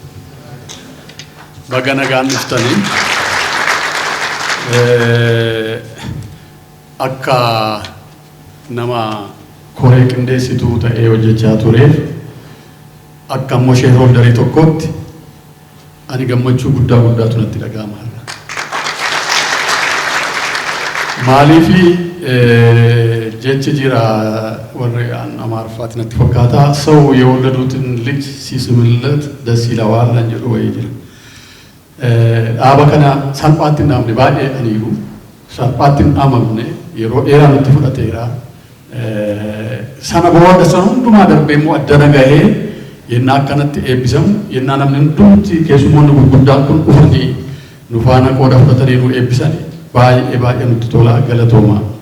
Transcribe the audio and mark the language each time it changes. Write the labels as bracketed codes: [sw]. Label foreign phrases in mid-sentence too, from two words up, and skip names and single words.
[om] Baga nagaan dhuftanii akka nama koree qindeessituu ta'ee hojjechaa tureef akka immoo sheerholdarii tokkootti ani gammachuu guddaatu natti dhaga'ama. Maaliifi jechi jira warri amaarfaatti natti fakkaata [am] ሰው የወለዱትን ልጅ ሲስምለት ደስ ይለዋል አንጀሉ ወይ ይላል [om] dhaaba kana salphaatti namni baay'ee aniiru salphaatti amamne yeroo dheeraa nutti fudhateera sana booda sana hundumaa darbee immoo addana gahee yennaa akkanatti eebbisamu yennaa namni hundumti keessummoonni gurguddaan kun dhufanii nu faana qooda fudhatanii nu eebbisanii baay'ee nutti tola galatooma.